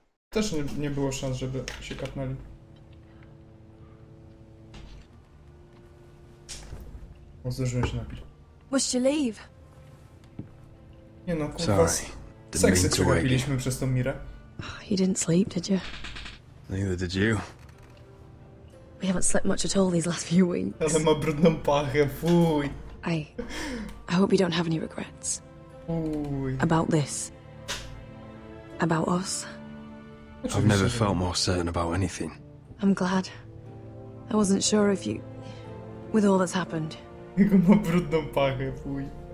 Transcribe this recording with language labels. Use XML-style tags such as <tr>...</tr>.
<pl>Też nie było szans, żeby się kapnęli. O, zdążyłem się napić.</pl> <en>Must you leave?</en> <pl>Nie no, kurwa. Seksy przegapiliśmy przez tą Mirę.</pl> <en>You didn't sleep, did you? Neither did you. We haven't slept much at all these last few weeks.</en> <pl>Ale ma brudną pachę, fuj.</pl> <en>I hope you don't have any regrets.</en> <pl>Fuj.</pl> <en>About this. About us. I've never felt more certain about anything. I'm glad. I wasn't sure if you... With all that's happened.</en> <pl>Jego ma brudną pachę, fuj.</pl>